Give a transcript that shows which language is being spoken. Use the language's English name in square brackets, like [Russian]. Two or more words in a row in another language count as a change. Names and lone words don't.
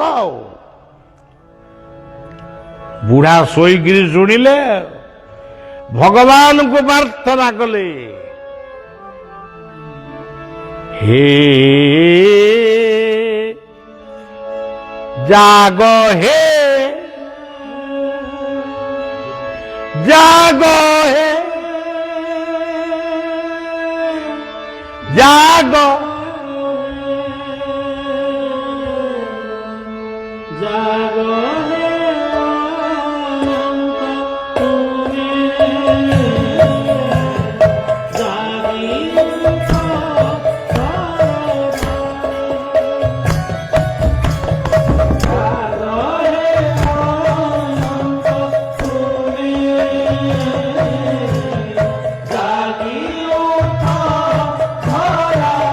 [Odia] ଆଉ ବୁଢ଼ା ଶୋଇକିରି ଶୁଣିଲେ, ଭଗବାନଙ୍କୁ ପ୍ରାର୍ଥନା କଲେ, ହେ ଜାଗ, [Bangla] হে জাগ, হে জাগ, জাগো হে অনন্ত তুমি, জাগি উঠো জাগো হে অনন্ত তুমি, জাগি উঠো ধরা